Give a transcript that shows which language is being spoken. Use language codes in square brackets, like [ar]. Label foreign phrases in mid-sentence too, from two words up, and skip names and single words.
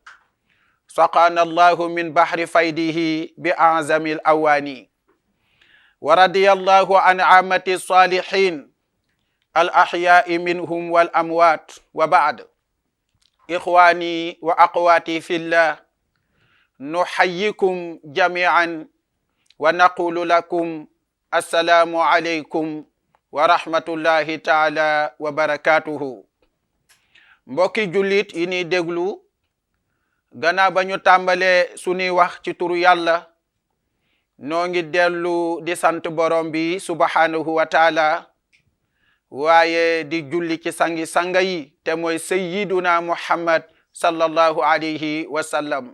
[ar] سقانا الله من بحر فيده بأعظم الأواني ورضي الله عن عامة الصالحين الأحياء منهم والأموات وبعد إخواني وأخواتي في الله نحييكم جميعا ونقول لكم السلام عليكم ورحمة الله تعالى وبركاته [wo] mbokki jullit yi ni déglu gannaaw ba ñu tàmbale suñuy wax ci turu yàlla noo ngi dellu di sant borom bi [ar] سبحانه وتعالى [wo] waaye di julli ci sangi sanga yi te mooy [ar] سيدنا محمد صلى الله عليه وسلم